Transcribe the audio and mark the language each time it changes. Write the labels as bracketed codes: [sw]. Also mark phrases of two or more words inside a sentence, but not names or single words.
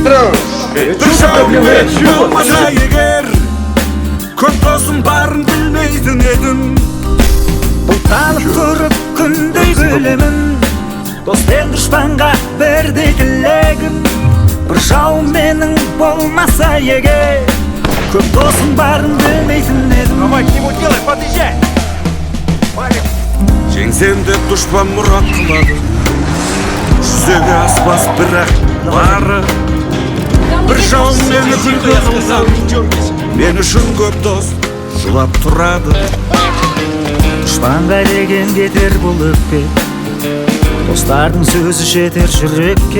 [kk] Бір жау мені болмаса егер, көп досым барын білмейтін едім. Бұлтанып тұрып күндей күлемін, дос пен дұшпанға бірдей тілегім. Бір жау менің болмаса егер, көп досым барын білмейтін едім. [ru] Давай, к нему делай, подъезжай. [kk] Жеңсем деп дұшпан мұрат қылады, жүзеге аспас бірақ бары. Бір жау мені күлкі қылған, мен үшін көп дос жылап тұрады. Дұшпанға деген кетер бұл өкпе, достардың сөзі жетер жүрекке.